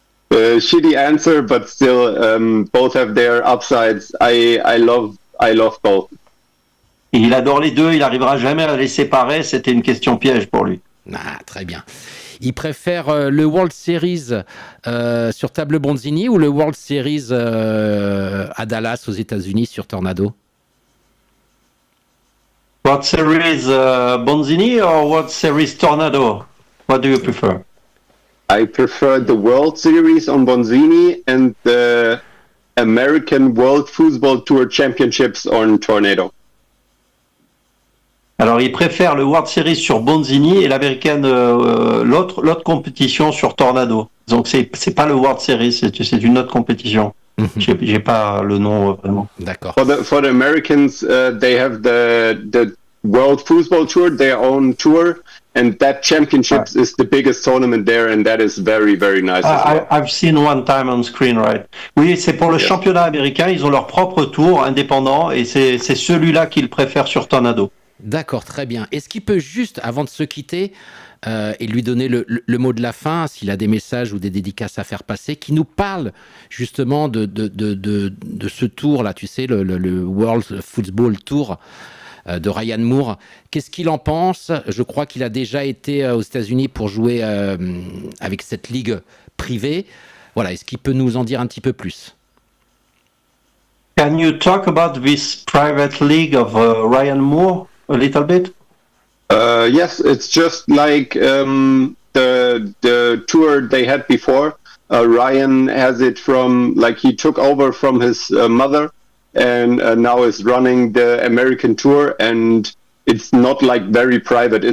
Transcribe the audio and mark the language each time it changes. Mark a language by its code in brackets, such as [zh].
[en] Shitty answer, but still, both have their upsides. I love both. [fr] Il adore les deux, il n'arrivera jamais à les séparer, c'était une question piège pour lui. Ah, très bien. Il préfère le World Series sur table Bonzini ou le World Series à Dallas aux États-Unis sur Tornado? [en] World Series Bonzini or World Series Tornado? What do you prefer? I prefer the World Series on Bonzini and the American World Football Tour Championships on Tornado. [fr] Alors, il préfère le World Series sur Bonzini et l'américaine, l'autre compétition sur Tornado. Donc, c'est pas le World Series, c'est une autre compétition. J'ai pas le nom vraiment. D'accord. [en] For the Americans, they have the World Football Tour, their own tour, and that championships is the biggest tournament there, and that is very, very nice. I've seen one time on screen, right? [fr] Oui, c'est pour le championnat américain, ils ont leur propre tour indépendant, et c'est celui-là qu'ils préfèrent sur Tornado. D'accord, très bien. Est-ce qu'il peut juste, avant de se quitter, et lui donner le mot de la fin, s'il a des messages ou des dédicaces à faire passer, qui nous parle justement de ce tour-là, tu sais, le World Football Tour de Ryan Moore. Qu'est-ce qu'il en pense? Je crois qu'il a déjà été aux États-Unis pour jouer avec cette ligue privée. Voilà, est-ce qu'il peut nous en dire un petit peu plus? [en] Can you talk about this private league of Ryan Moore a little bit? Yes, it's just like the tour they had before. Ryan has it from, like, he took over from his mother, and now is running the American tour, and it's not like very private.